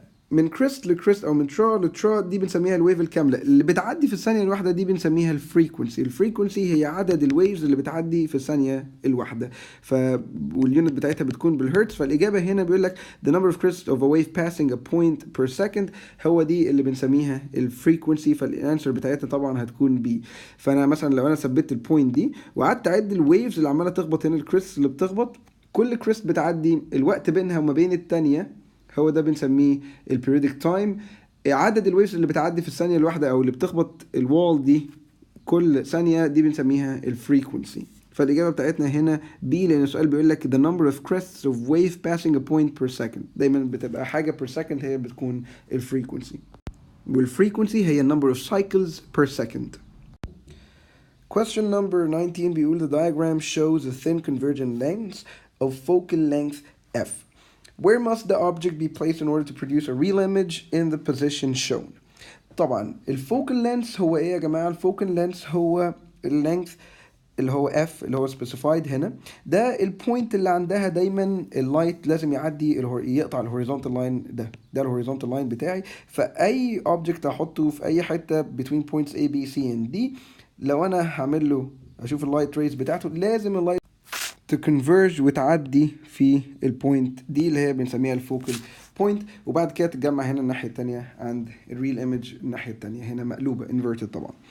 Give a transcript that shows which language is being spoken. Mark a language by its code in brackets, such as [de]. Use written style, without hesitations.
[ar] من كريست لكريست او من ترا لترا دي بنسميها الويف الكامله اللي بتعدي في الثانيه الواحده، دي بنسميها الفريكونسي. الفريكونسي هي عدد الويفز اللي بتعدي في الثانيه الواحده، واليونت بتاعتها بتكون بالهرتز. فالاجابه هنا بيقول لك [en] the number of crests of a wave passing a point per second، هو دي اللي بنسميها الفريكونسي. [ar] فالانسر بتاعتها طبعا هتكون بي. فانا مثلا لو انا ثبت البوينت دي وقعدت اعد الويفز اللي عماله تخبط هنا، الكريست اللي بتخبط، كل كريست بتعدي الوقت بينها وما بين الثانيه، هو ده بنسميه البيريودك تايم. عدد الويفز اللي بتعدي في الثانيه الواحده او اللي بتخبط الوال دي كل ثانيه، دي بنسميها الفريكونسي. فالاجابه بتاعتنا هنا بي، لان السؤال بيقول لك [en] the number of crests of wave passing a point per second. [ar] دايما بتبقى حاجه per second هي بتكون الفريكونسي، والفريكونسي هي [en] number of cycles per second. Question number 19 [ar] بيقول [en] the diagram shows a thin convergent length of focal length f. Where must the object be placed in order to produce a real image in the position shown? [ar] طبعا الفوكال لينث هو ايه يا جماعه؟ الفوكال لينث هو اللينث اللي هو F اللي هو specified هنا، ده البوينت اللي عندها دايما اللايت لازم يعدي يقطع الهوريزونتال لاين ده الهوريزونتال لاين بتاعي. فأي object أحطه في أي حتة between points A B C and D، لو أنا هعمل له أشوف اللايت ريز بتاعته، لازم اللايت تكونفيرج وتعدي في البوينت دي اللي هي بنسميها الفوكال بوينت، وبعد كده تتجمع هنا الناحية التانية عند الريل ايمج الناحية التانية هنا مقلوبة inverted طبعا.